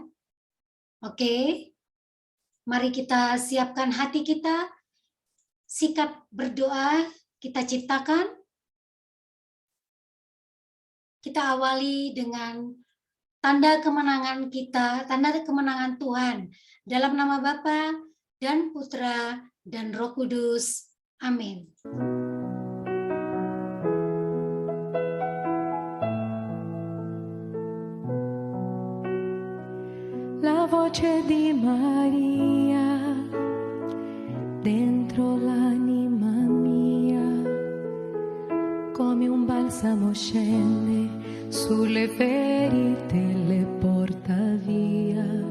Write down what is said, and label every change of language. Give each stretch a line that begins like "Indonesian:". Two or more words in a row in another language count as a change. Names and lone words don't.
Indonesian: Oke, mari kita siapkan hati kita, sikap berdoa kita ciptakan. Kita awali dengan tanda kemenangan kita, tanda kemenangan Tuhan. Dalam nama Bapa dan Putra dan Roh Kudus. Amin.
Italian: La voce di Maria dentro l'anima mia, come un balsamo scende sulle ferite e le porta via.